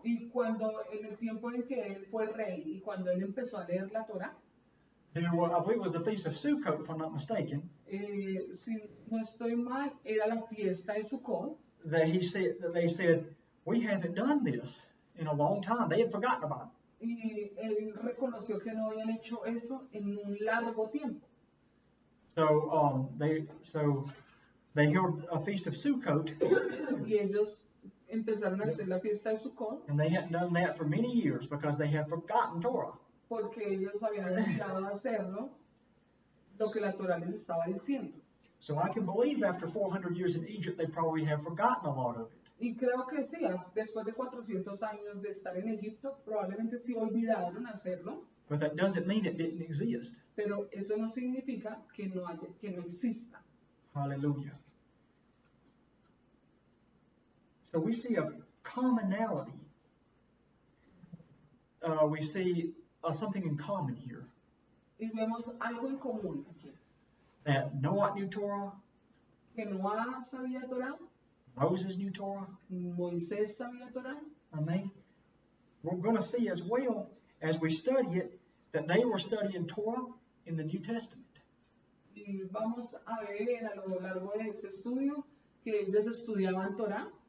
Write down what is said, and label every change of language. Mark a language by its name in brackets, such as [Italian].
[Spanish] y cuando en el tiempo en que él fue rey y cuando él empezó a leer la Torah, [English] there were, I believe it was the Feast of Sukkot, if I'm not mistaken, [Spanish] si no estoy mal, era la fiesta de Sukkot, [English] that they said, we haven't done this in a long time. They had forgotten about it. [Spanish] y él reconoció que no habían hecho eso en un largo tiempo. [English] So they held a Feast of Sukkot, [Spanish] Y ellos empezaron a hacer la fiesta de Sukkot [English] and they hadn't done that for many years because they had forgotten Torah. [Spanish] porque ellos habían olvidado hacerlo, lo que la Torah les estaba diciendo. [English] So I can believe after 400 years in Egypt, they probably have forgotten a lot of it. [Spanish] Y creo que sí, después de 400 años de estar en Egipto, probablemente sí olvidaron hacerlo, [English] But that doesn't mean it didn't exist. [Spanish] pero eso no significa que no exista. [English] Hallelujah. So we see a commonality. We see something in common here. [Spanish] Y vemos algo en común aquí. [English] That Noah knew Torah, [Spanish] Que Noah sabía Torah, [English] Moses knew Torah. [Spanish] Moisés sabía Torah, [English] Amen. We're going to see as well as we study it that they were studying Torah in the New Testament. [Spanish] y vamos a ver a lo largo de ese estudio que ellos estudiaban Torah